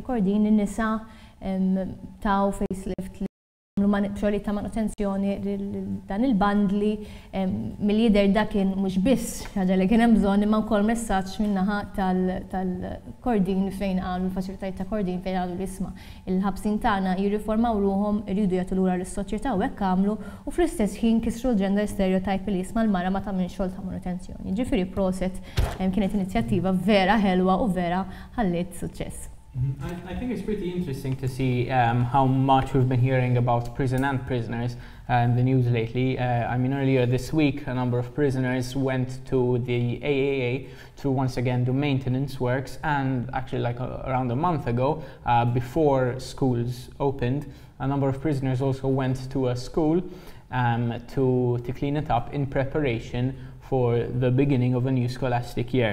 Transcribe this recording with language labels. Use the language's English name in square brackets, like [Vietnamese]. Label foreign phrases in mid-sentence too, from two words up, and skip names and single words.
[Maltese] minn Kordin in-nisa taw facelift li għamlu xogħlijiet ta' manutenzjoni dan il-bandli mill-jidher da kien mhux biss ħaġa li kien hemm bżonn imma wkoll messaġġ min-naħa tal-kordin fejn qalu l-faċilitajiet ta' kordin fejn qalu l-isma' il-ħabsin tagħna jirriformaw ruhom iridu jagħtu lura lis-soċjetà u hekk għamlu u fl-istess ħin kisru l- [English] gender stereotype [Maltese] li jisma' l-mara ma tagħmel xogħol ta' manutenzjoni. Ġifieri proset kienet inizjattiva vera ħelwa u vera ħallit suċċess. [English] I think it's pretty interesting to see how much we've been hearing about prison and prisoners in the news lately. I mean, earlier this week, a number of prisoners went to the AAA to once again do maintenance works, and actually like around a month ago, before schools opened, a number of prisoners also went to a school to clean it up in preparation for the beginning of a new scholastic year.